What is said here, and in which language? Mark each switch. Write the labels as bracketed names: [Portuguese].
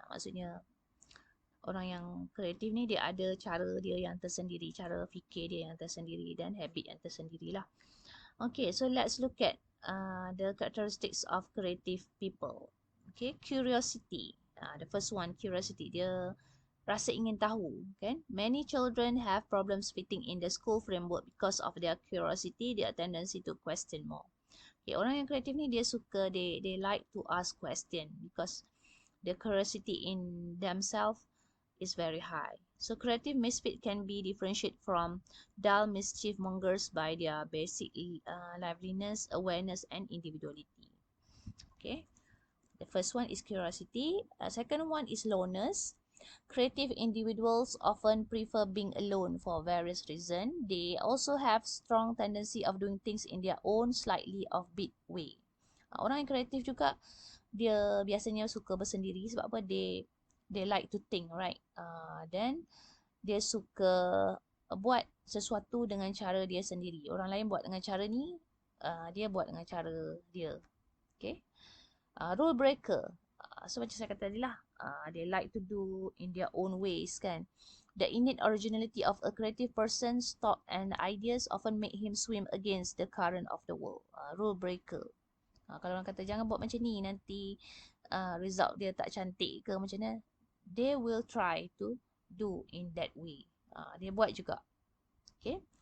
[Malay] Maksudnya orang yang kreatif ni dia ada cara dia yang tersendiri, cara fikir dia yang tersendiri dan habit yang tersendiri lah. [English] Okay, so let's look at the characteristics of creative people. Okay, curiosity. The first one, curiosity. [Malay] Dia rasa ingin tahu, kan? [English] Many children have problems fitting in the school framework because of their curiosity, their tendency to question more. Okay, [Malay] orang yang kreatif ni dia suka, [English] they like to ask question because the curiosity in themselves is very high. So creative misfit can be differentiated from dull mischief mongers by their basic liveliness, awareness, and individuality. Okay, the first one is curiosity. Second one is lowness. Creative individuals often prefer being alone for various reasons. They also have strong tendency of doing things in their own slightly offbeat way. [Malay] Orang yang kreatif juga dia biasanya suka bersendiri sebab apa? [English] They like to think, right? [Malay] Then dia suka buat sesuatu dengan cara dia sendiri. Orang lain buat dengan cara ni, dia buat dengan cara dia. [English] Okay. Rule breaker. [Malay] So macam saya kata tadi lah, [English] they like to do in their own ways, kan. The innate originality of a creative person's thought and ideas often make him swim against the current of the world. [Malay] Rule breaker. Kalau orang kata jangan buat macam ni, nanti result dia tak cantik ke macam mana, [English] they will try to do in that way. [Malay] Dia buat juga. Okay.